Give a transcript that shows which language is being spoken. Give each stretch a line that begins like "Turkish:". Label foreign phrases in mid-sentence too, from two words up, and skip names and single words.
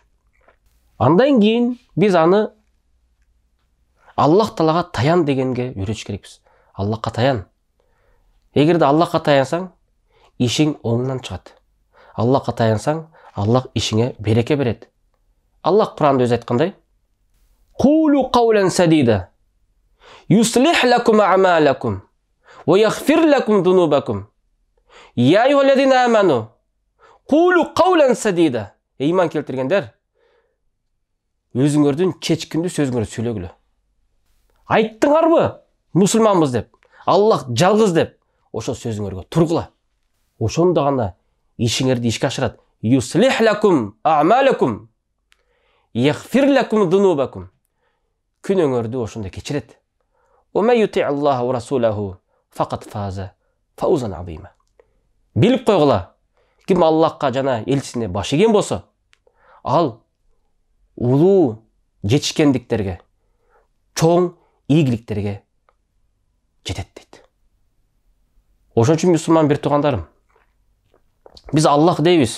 Kyrgyz: Андан кийин биз аны Аллах Таалага таян дегенге үйрөтүш керекпиз. Аллахка таян. Эгерде Аллахка таянсаң, ишиң оңунан чыгат. Аллахка таянсаң, Аллах ишиңе береке берет. Аллах Куранда өзү айткандай:
Arabic: "قولوا قولا سديدا يصلح لكم أعمالكم ويغفر لكم ذنوبكم. يا أيها الذين آمنوا قولوا قولا سديدا."
Kyrgyz: Ыйман келтиргендер, өзүңөрдүн чечкиндүү сөзүңөрдү сүйлөгүлө. Айттыңарбы мусулманбыз деп, Аллах жалгыз деп, ошол сөзүңөргө тургула. Ошондо гана ишиңерди ишке ашырат.
Arabic: يصلح لكم أعمالكم يغفر لكم ذنوبكم.
Kyrgyz: Күнөңөрдү ошондой кечирет.
Arabic: وما يطع الله ورسوله فقد فاز فوزا عظيما.
Kyrgyz: Билип койгула, ким Аллахка жана элчисине баш ийген болсо, ал улуу жетишкендиктерге, чоң ийгиликтерге жетет дейт. Ошон үчүн мусулман бир туугандарым, биз Аллах дейбиз.